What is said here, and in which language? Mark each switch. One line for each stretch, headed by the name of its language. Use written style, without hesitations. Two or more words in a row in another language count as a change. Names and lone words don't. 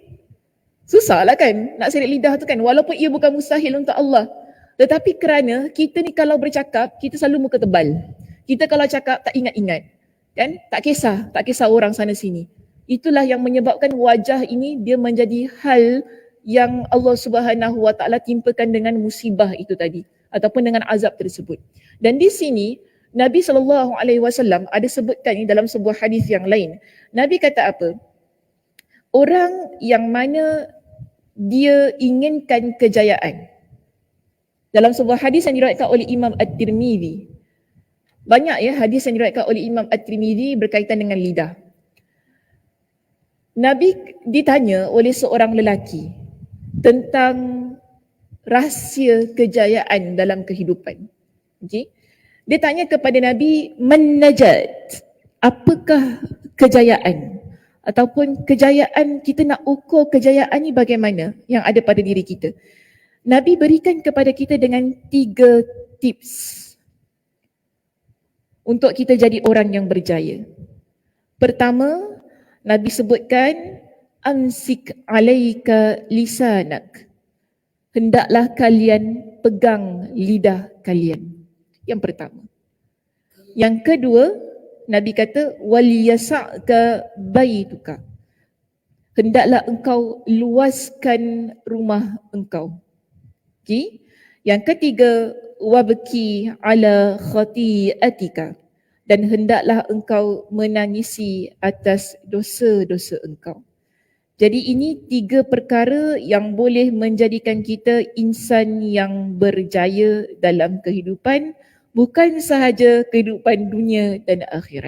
Malay: Susah lah kan nak seret lidah tu kan, walaupun ia bukan mustahil untuk Allah. Tetapi kerana kita ni kalau bercakap, kita selalu muka tebal. Kita kalau cakap tak ingat-ingat. Kan? Tak kisah orang sana sini. Itulah yang menyebabkan wajah ini dia menjadi hal yang
Arabic: الله سبحانه وتعالى
Malay: timpakan dengan musibah itu tadi ataupun dengan azab tersebut. Dan di sini Nabi SAW ada sebutkan ini dalam sebuah hadis yang lain. Nabi kata apa? Orang yang mana dia inginkan kejayaan. Dalam sebuah hadis yang diriwayatkan oleh Imam At-Tirmidzi. Banyak ya hadis yang diriwayatkan oleh Imam At-Tirmidzi berkaitan dengan lidah. Nabi ditanya oleh seorang lelaki tentang rahsia kejayaan dalam kehidupan. Okay? Dia tanya kepada Nabi,
Arabic: ما النجاة?
Malay: Apakah kejayaan? Ataupun kejayaan, kita nak ukur kejayaan ni bagaimana yang ada pada diri kita. Nabi berikan kepada kita dengan 3 tips untuk kita jadi orang yang berjaya. Pertama, Nabi sebutkan
Arabic: أمسك عليك لسانك.
Malay: Hendaklah kalian pegang lidah kalian. Yang pertama. Yang kedua, Nabi kata
Arabic: وليسعك بيتك.
Malay: Hendaklah engkau luaskan rumah engkau. Okay? Yang ketiga,
Arabic: وابك على خطيئتك.
Malay: Dan hendaklah engkau menangisi atas dosa-dosa engkau. Jadi ini 3 perkara yang boleh menjadikan kita insan yang berjaya dalam kehidupan, bukan sahaja kehidupan dunia dan akhirat.